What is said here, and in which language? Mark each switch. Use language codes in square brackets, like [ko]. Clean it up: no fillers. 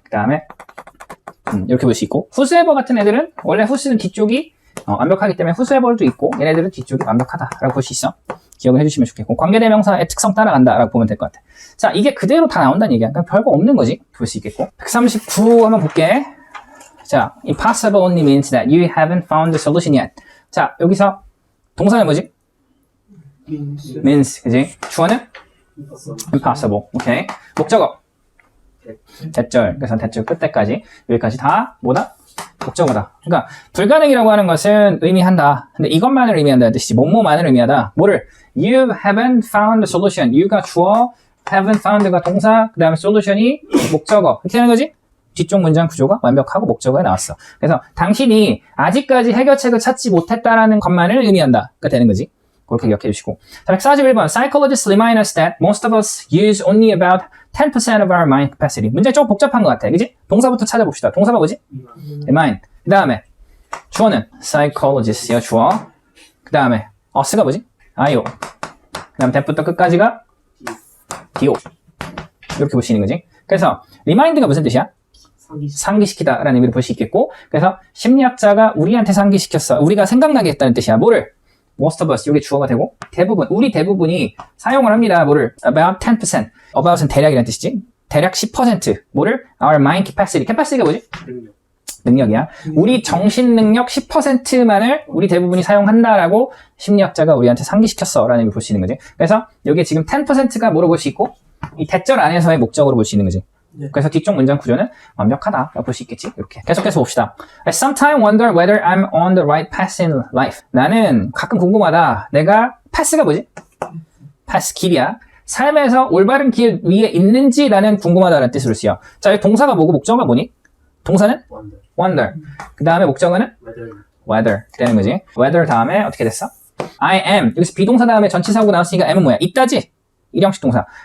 [ko] 그 다음에 이렇게 볼 수 있고 whosoever 같은 애들은 원래 who는 뒤쪽이 완벽하기 때문에 whosoever도 있고 얘네들은 뒤쪽이 완벽하다라고 볼 수 있어. 기억을 해주시면 좋겠고 관계대명사의 특성 따라간다라고 보면 될 것 같아. 자, 이게 그대로 다 나온다는 얘기야. 그러니까 별거 없는 거지. 볼 수 있겠고 139 한번 볼게. 자, [en] impossible only means that you haven't found the solution yet. [ko] 자, 여기서 동사는 뭐지? means 그지? 주어는 impossible. 오케이. 목적어 대절. 그래서 대절 끝때까지 여기까지 다 뭐다? 목적어다. 그러니까 불가능이라고 하는 것은 의미한다. 근데 이것만을 의미한다는 뜻이지. 뭐뭐만을 의미하다. 뭐를? [en] You haven't found the solution. [ko] you가 주어, haven't found가 동사, 그 다음에 solution이 목적어. 이렇게 하는 거지? 뒤쪽 문장 구조가 완벽하고 목적어에 나왔어. 그래서 당신이 아직까지 해결책을 찾지 못했다라는 것만을 의미한다가 되는 거지. 그렇게 기억해 주시고. 자, 141번. [en] Psychologists remind us that most of us use only about 10% of our mind capacity. [ko] 문제 조금 복잡한 것 같아. 그지? 동사부터 찾아봅시다. 동사가 뭐지? remind. 그 다음에 주어는 psychologist요. 주어. 그 다음에 us가 뭐지? IO. 그 다음 that부터 끝까지가 DO. 이렇게 볼 수 있는 거지. 그래서 remind가 무슨 뜻이야? 상기시키다 라는 의미로 볼 수 있겠고 그래서 심리학자가 우리한테 상기시켰어. 우리가 생각나게 했다는 뜻이야. 뭐를? [en] most of us, [ko] 이게 주어가 되고 대부분, 우리 대부분이 사용을 합니다. 뭐를? about 10%. about은 대략이라는 뜻이지. 대략 10%. 뭐를? [en] our mind capacity. [ko] capacity가 뭐지? 능력이야. 우리 정신 능력 10%만을 우리 대부분이 사용한다라고 심리학자가 우리한테 상기시켰어 라는 의미로 볼 수 있는 거지. 그래서 여기에 지금 10%가 뭐로 볼 수 있고 이 대절 안에서의 목적으로 볼 수 있는 거지. 그래서 뒤쪽 문장 구조는 완벽하다라고 볼 수 있겠지. 이렇게 계속해서 봅시다. [en] I sometimes wonder whether I'm on the right path in life. [ko] 나는 가끔 궁금하다. 내가 path가 뭐지? path, 길이야. 삶에서 올바른 길 위에 있는지 나는 궁금하다는 뜻으로 쓰여. 자, 여기 동사가 뭐고 목적어가 뭐니? 동사는? wonder. 그 다음에 목적어는? whether. 되는 거지. whether 다음에 어떻게 됐어? [en] I am. [ko] 여기서 비동사 다음에 전치사하고 나왔으니까 M은 뭐야? 있다지? 일형식 동사.